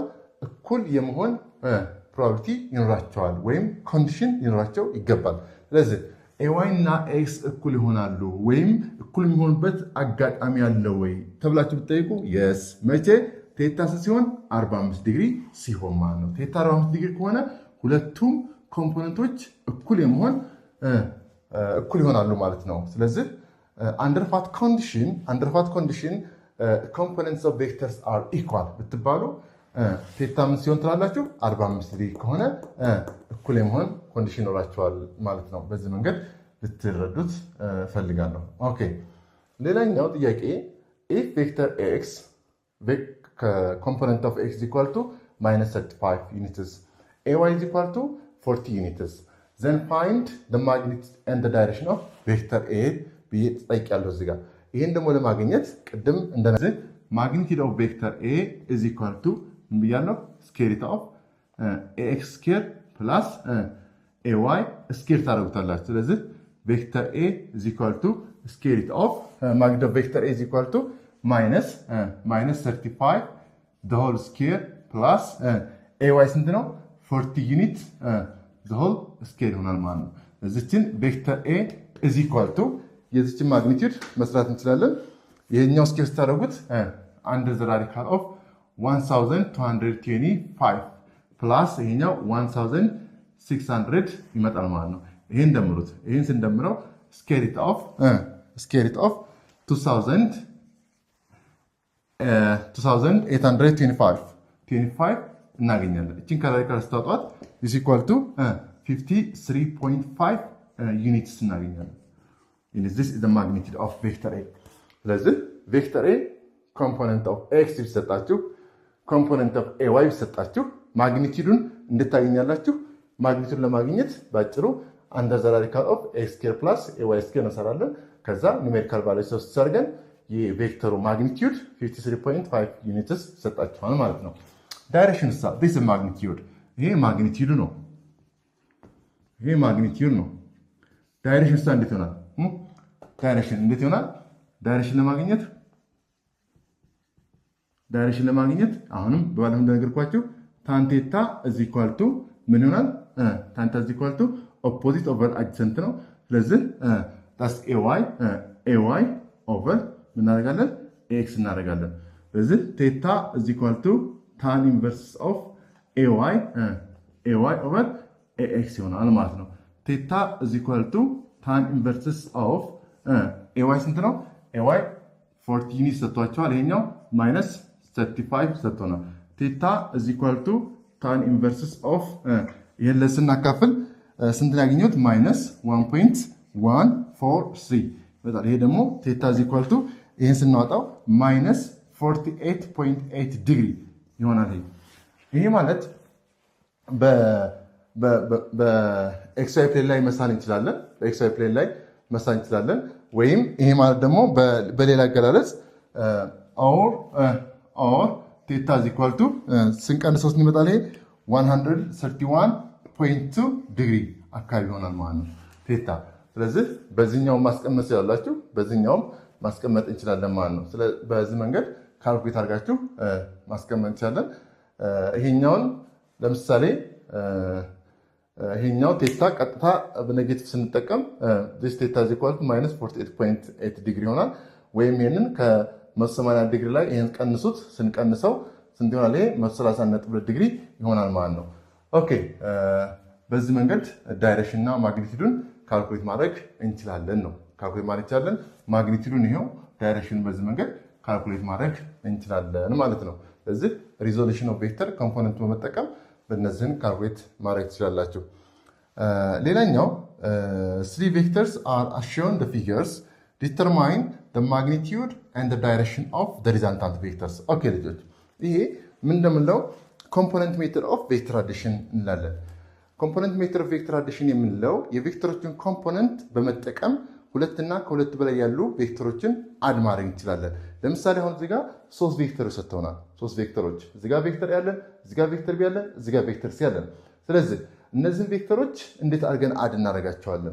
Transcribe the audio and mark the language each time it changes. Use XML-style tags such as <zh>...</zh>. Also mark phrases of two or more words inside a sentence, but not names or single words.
<am>እኩል የመሆን ፕሮባቢሊቲ ይኖራቸዋል፣ ወይም ኮንዲሽን ይኖራቸው ይገባል። ስለዚህ ay እና x እኩል ይሆናሉ ወይም እኩል የሚሆኑበት አጋጣሚ አለ ወይ ተብላችሁ ብትጠይቁ yes መቼ ቴታ ሲሆን 45 ዲግሪ ሲሆን ማለት ነው። ቴታ 45 ዲግሪ ከሆነ ሁለቱም ኮምፖነንቶች እኩል ይሆናሉ ማለት ነው። ስለዚህ</am> <en>under what condition components of vectors are equal</en> <am>ብትባሉ ቴታ ምን ሲሆን ትላላችሁ 45 ዲግሪ ከሆነ እኩል የመሆን ኮንዲሽን ኖራቸዋል ማለት ነው። በዚህ መንገድ ልትረዱት ፈልጋለሁ። ኦኬ ሌላኛው ጥያቄ</am> <en>if vector x component of x is equal to minus 35 units ay is equal to 40 units then find the magnitude and the direction of vector a</en> <am>ብዬ ጠይቄያለሁ እዚህ ጋር። ይሄን ደግሞ ለማግኘት ቅድም እንደነዚህ</am> <en>magnitude of vector a is equal to ብያለሁ square root of ax square plus ay square</en> <am>ታደርጉታላችሁ። ስለዚህ</am> <en>vector a is equal to square root of magnitude of vector a is equal to minus 35 the whole square plus ay</en> <am>ስንት ነው</am> <en>40 unit the whole square</en> <am>ይሆናል ማለት ነው። እዚችን</am> <en>vector a is equal to</en> <am>የዚችን ማግኒቲዩድ መስራት እንችላለን። ይሄኛው ስኬር ስታደርጉት</am> <en>under the radical of</en> <am>1225 plus ይሄኛው 1600 ይመጣል ማለት ነው። ይሄን ደምሩት። ይሄን ስንደምረው</am> <en>square root of 2825</en> <am>እናገኛለን። እቺን ከራዲካል ስታወጣት</am> <en>is equal to 53.5 units</en> <am>እናገኛለን።</am> <en>This is the magnitude of vector A.</en> <am>ስለዚህ vector A</am> <en>component of x</en> <am>ቢሰጣችሁ</am> <en>component of ay</en> <am>ቢሰጣችሁ ማግኒቲዩዱን እንድታገኛላችሁ ማግኒቲዩዱን ለማግኘት ባጭሩ</am> <en>under the radical of x square plus ay square</en> <am>እንሰራለን። ከዛ</am> <en>numerical value</en> <am>ሶስት ሰርገን የቬክተሩ ማግኒቲዩድ 53.5 ዩኒትስ ይሰጣችኋል ማለት ነው። ዳይሬክሽን ሳ</am> <en>this is magnitude</en> <am>ይሄ ማግኒቲዩዱ ነው። ዳይሬክሽን ሳ እንዴት ይሆናል? ዳይሬክሽን እንዴት ይሆናል? ዳይሬክሽን ለማግኘት አሁንም በባለፈው እንደነገርኳችሁ</am> <en>tan theta is equal to</en> <am>ምን ይሆናል?</am> <en>tan theta is equal to opposite over adjacent</en> <am>ነው። ስለዚህ</am> <en>that's ay over</en> <am>ምን እናደርጋለን?</am> <en>x</en> <am>እናደርጋለን። ስለዚህ</am> <en>theta is equal to tan inverse of ay over ax</en> <am>ይሆናል ማለት ነው።</am> <en>theta is equal to tan inverse of ay</en> <am>ስንት ነው? ay 40 ዩኒት ሰጥቷቸዋል። ይሄኛው ማይነስ 35 ሰጥቶናል።</am> <en>theta is equal to tan inverse of</en> <am>ይሄን ለስናካፍል ስንት ያገኘሁት? ማይነስ 1.143 በጣም ይሄ ደግሞ</am> <en>theta is equal to</en> <am>ይሄን ስናወጣው ማይነስ 48.8 ዲግሪ ይሆናል። ይሄ ማለት በኤክስዋይ ፕሌን ላይ መሳል እንችላለን። ወይም ይሄ ማለት ደግሞ በሌላ አገላለጽ ኦር ቴታ</am> <en>is equal to</en> <am>ስንቀንሰው ይመጣል። ይሄ 131.2 ዲግሪ አካባቢ ይሆናል ማለት ነው ቴታ። ስለዚህ በዚህኛው ማስቀመጥ ያላችሁ በዚህኛው ማስቀመጥ እንችላለን ማለት ነው። በዚህ መንገድ ካልኩሌት አድርጋችሁ ማስቀመጥ እንችላለን። ይሄኛውን ለምሳሌ ይሄኛው ቴታ ቀጥታ በኔጌቲቭ ስንጠቀም</am> <en>this theta is equal to minus 48.8</en> <am>ዲግሪ ይሆናል። ወይም ይሄንን ከ180 ዲግሪ ላይ ይሄን ቀንሱት ስንቀንሰው ስንት ይሆናል? ይሄ 130.2 ዲግሪ ይሆናል ማለት ነው። ኦኬ በዚህ መንገድ ዳይሬክሽን እና ማግኒቲዩዱን ካልኩሌት ማድረግ እንችላለን ነው። ካልኩሌት ማድረግ እንችላለን። ማግኒቲዩዱን ይሄው ዳይሬክሽን በዚህ መንገድ ካልኩሌት ማድረግ እንችላለን ማለት ነው። ስለዚህ</am> <en>resolution of vector component</en> <am>በመጠቀም በእነዚህን ካልኩሌት ማድረግ ትችላላችሁ። ሌላኛው</am> <en>3 vectors are as shown the figures determine the magnitude and the direction of the resultant vectors.</en> <am>ኦኬ ልጆች ይሄ ምን እንደምንለው</am> <en>component method of vector addition</en> <am>እንላለን።</am> <en>component method of vector addition</en> <am>የምንለው የቬክተሮችን ኮምፖነንት በመጠቀም ሁለትና ከሁለት በላይ ያሉ ቬክተሮችን አድ ማድረግ እንችላለን። ለምሳሌ አሁን እዚህ ጋር 3 ቬክተሮች ሰጥተውናል። 3 ቬክተሮች እዚህ ጋር ቬክተር ያለን፣ እዚህ ጋር ቬክተር ቢ ያለን፣ እዚህ ጋር ቬክተር ሲ ያለን። ስለዚህ እነዚህን ቬክተሮች እንዴት አድርገን አድ እናደርጋቸዋለን?</am>